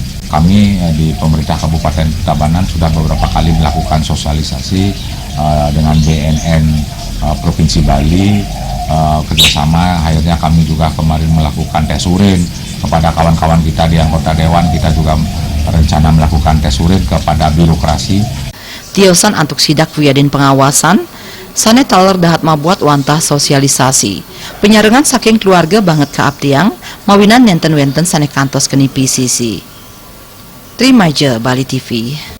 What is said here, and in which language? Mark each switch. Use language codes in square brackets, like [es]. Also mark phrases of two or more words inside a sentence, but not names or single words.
[id] Kami di pemerintah Kabupaten Tabanan sudah beberapa kali melakukan sosialisasi dengan BNN Provinsi Bali, kerjasama. Akhirnya kami juga kemarin melakukan tes urin kepada kawan-kawan kita di anggota dewan. Kita juga rencana melakukan tes urin kepada birokrasi. [ban] Tiosan antuk sidak wiadin pengawasan sane taler dahat mabuat wantah sosialisasi penyarengan saking keluarga banget ke abtiang mawinan nenten wenten sane kantos keni PCC. Trimaja Bali TV.